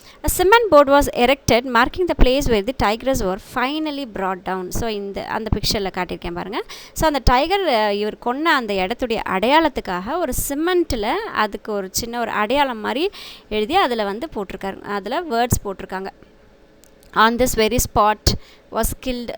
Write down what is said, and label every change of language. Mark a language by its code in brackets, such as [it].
[en] A cement board was erected marking the place where the tigers were finally brought down. [ta] So அந்த பிக்சரில் காட்டியிருக்கேன் பாருங்கள். So அந்த tiger இவர் கொன்ன அந்த இடத்துடைய அடையாளத்துக்காக ஒரு சிமெண்ட்டில் அதுக்கு ஒரு சின்ன ஒரு அடையாளம் மாதிரி எழுதி அதில் வந்து போட்டிருக்காரு. அதில் வேர்ட்ஸ் போட்டிருக்காங்க. [en] on this very spot was killed.